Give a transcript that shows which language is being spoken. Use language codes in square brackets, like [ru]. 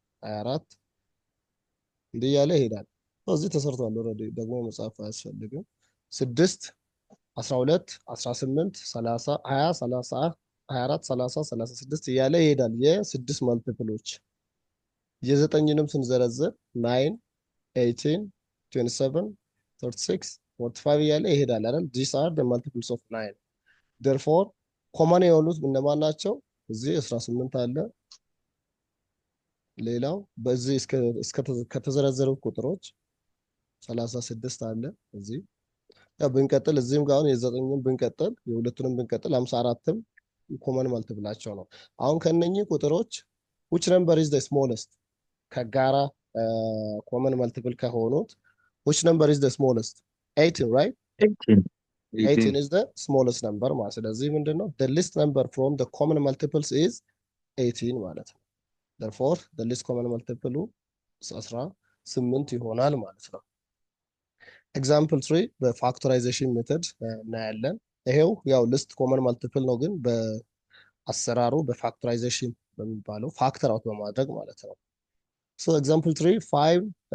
[am] 24 እንዲህ እያለ ይሄዳል። እዚህ ተሰርቷል ኦልሬዲ፣ ደግሞ መጽሐፍ አያስፈልግም። 6 12 18 30 20 30 24 30 36 እያለ ይሄዳል የስድስት መልቲፕሎች። የዘጠኝንም ስንዘረዝር 9 18 27 36 45 እያለ ይሄዳል አይደል? [en] these are the multiples of 9 therefore ኮመን [am] የሆኑት እነማን ናቸው? እዚህ 18 አለ። ሌላው በዚህ ከተዘረዘሩት ቁጥሮች 36 አለ። እዚህ ያው ብንቀጥል እዚህም ጋር አሁን የዘጠኝን ብንቀጥል የሁለቱንም ብንቀጥል 54ም ኮመን መልቲፕላቸው ነው። አሁን ከነኚህ ቁጥሮች [en] which number is the smallest? [am] ከጋራ ኮመን መልቲፕል ከሆኑት [en] which number is the smallest? 18 right? 18 is the smallest number [am] ማለት። ስለዚህ ምንድነው [en] the least number from the common multiples is 18 [am] ማለት ነው። [en] therefore the least common multiple 18 [am] ይሆናል ማለት ነው። ኤግዛምፕል 3 በፋክቶራይዜሽን ሜተድ እናያለን። ይሄው ያው ሊስት ኮመን መልቲፕል ነው፣ ግን በአሰራሩ በፋክቶራይዜሽን በሚባለው ፋክተር አውት በማድረግ ማለት ነው። ሶ ኤግዛምፕል 3 5